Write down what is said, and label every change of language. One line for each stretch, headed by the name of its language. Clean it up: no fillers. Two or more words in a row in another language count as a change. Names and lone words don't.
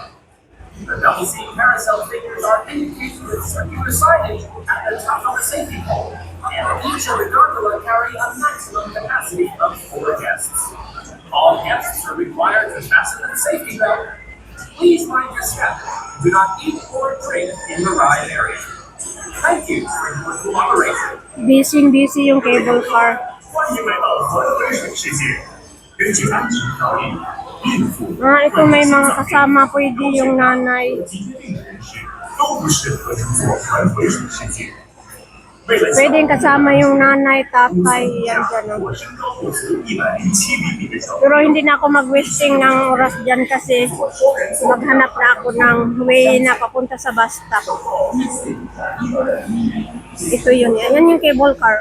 English: The double-seat carousel figures are indicated with circular signage at the top of the safety pole, and each of the gondola carry a maximum capacity of 4 guests. All guests are required to fasten the safety belt. Please mind your step. Do not eat or drink in the ride area. Thank you for your cooperation.
Filipino: Busy yung
English: cable car.
Chinese: 欢迎来到环回水世界。根据安全条例，孕妇、
Filipino: Ito may mga kasama, pwede yung nanay.
Chinese: 及约定人士都不适合乘坐环回水世界。为了
Filipino: Pwede kasama yung nanay, tatay, yan dyan.
Chinese: 我身高不足107厘米的小
Filipino: Pero hindi na ako mag-wasting ng oras dyan kasi maghanap na ako ng way na papunta sa bus stop. Ito yun. Yan yung
English: cable car.